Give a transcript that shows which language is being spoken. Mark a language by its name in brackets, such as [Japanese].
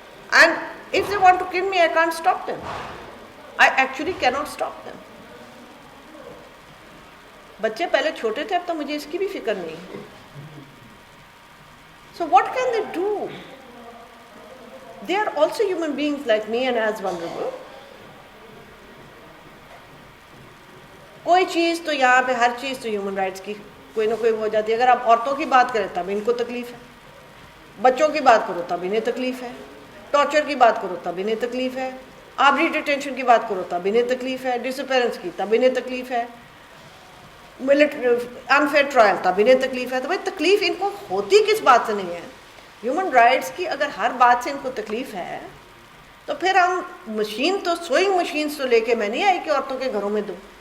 [English] And if they want to kill me, I can't stop them. I actually cannot stop them. [Urdu] بچے پہلے چھوٹے تھے، اب تو مجھے اس کی بھی فکر نہیں. [English] So what can they do? They are also human beings like me and as vulnerable. [Urdu] کوئی چیز تو یہاں پہ ہر چیز تو ہیومن رائٹس کی کوئی نہ کوئی ہو جاتی ہے. اگر آپ عورتوں کی بات کریں تب ان کو تکلیف ہے، بچوں کی بات کرو تب انہیں تکلیف ہے، ٹارچر کی بات کرو تب انہیں تکلیف ہے، آبری ڈیٹینشن کی بات کرو تب انہیں تکلیف ہے، ڈس اپیرنس کی تب انہیں تکلیف ہے، انفیئر ٹرائل تب انہیں تکلیف ہے. تو بھائی تکلیف ان کو ہوتی کس بات سے نہیں ہے؟ ہیومن رائٹس کی اگر ہر بات سے ان کو تکلیف ہے تو پھر ہم مشین تو سوئنگ مشینز تو لے کے میں نہیں آئی کہ عورتوں کے گھروں میں دوں.